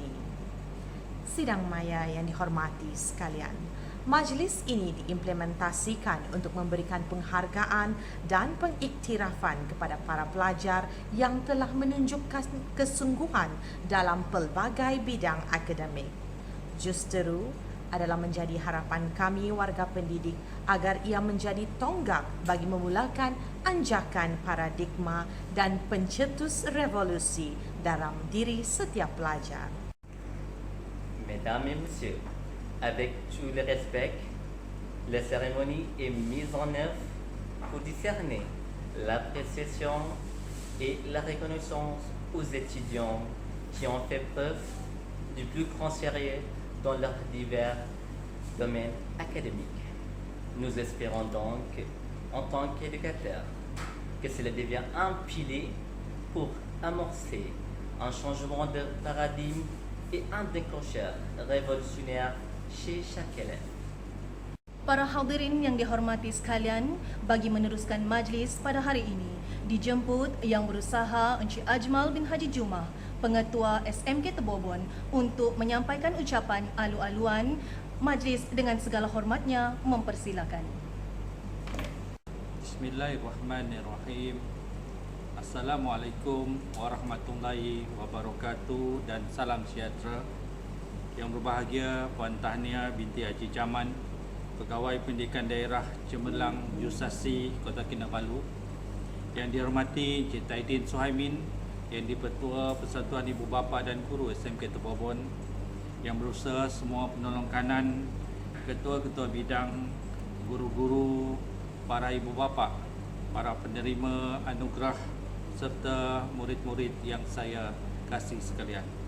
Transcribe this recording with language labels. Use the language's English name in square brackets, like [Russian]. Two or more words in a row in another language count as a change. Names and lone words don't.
[Malay] Sidang maya yang dihormati sekalian, majlis ini diimplementasikan untuk memberikan penghargaan dan pengiktirafan kepada para pelajar yang telah menunjukkan kesungguhan dalam pelbagai bidang akademik. Justeru adalah menjadi harapan kami warga pendidik agar ia menjadi tonggak bagi memulakan anjakan paradigma dan pencetus revolusi dalam diri setiap pelajar. [French] Mesdames et messieurs, avec tout le respect, la cérémonie est mise en œuvre pour discerner l'appréciation et la reconnaissance aux étudiants qui ont fait preuve du plus grand sérieux dans leurs divers domaines académiques. Nous espérons donc, en tant qu'éducateurs, que cela devient un pilier pour amorcer un changement de paradigme et un déclencheur révolutionnaire chez chaque élève. [Malay] Para hadirin yang dihormati sekalian, bagi meneruskan majlis pada hari ini, dijemput Yang Berusaha Encik Ajmal bin Haji Jumah, Pengetua SMK Tebobon, untuk menyampaikan ucapan alu-aluan. Majlis dengan segala hormatnya mempersilakan. Bismillahirrahmanirrahim. [Arabic] السلام عليكم ورحمة الله وبركاته [Malay] dan salam sejahtera. Yang berbahagia Puan Tahniah binti Haji Jaman, Pegawai Pendidikan Daerah Cemerlang Jusasi Kota Kinabalu. Yang dihormati Encik Taidin Suhaimin, yang di-Pertua Persatuan Ibu Bapa dan Guru SMK Tebobon, yang berusaha semua penolong kanan, ketua-ketua bidang, guru-guru, para ibu bapa, para penerima anugerah serta murid-murid yang saya kasih sekalian.